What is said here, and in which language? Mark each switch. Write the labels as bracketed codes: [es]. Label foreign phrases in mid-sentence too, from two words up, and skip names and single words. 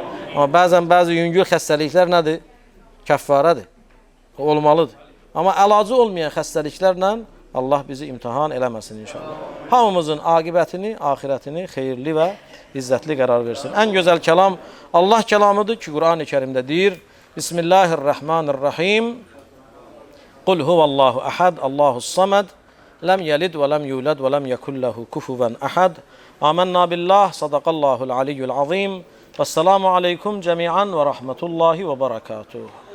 [az] Amma bəzi yüngül xəstəliklər nədir? Kəffarədir. Olmalıdır. Amma əlacı olmayan xəstəliklərlə Allah bizi imtihan eləməsin inşallah. Hamımızın aqibətini, axirətini xeyirli və izzətli qərar versin. Ən gözəl kəlam Allah kəlamıdır ki, Qur'an-ı Kərimdə deyir. Bismillahirrahmanirrahim. [ar] قل هو الله أحد الله الصمد, لم يلد ولم يولد ولم يكن له كفوا أحد. آمنا بالله صدق الله العلي العظيم. والسلام عليكم جميعا ورحمة الله وبركاته.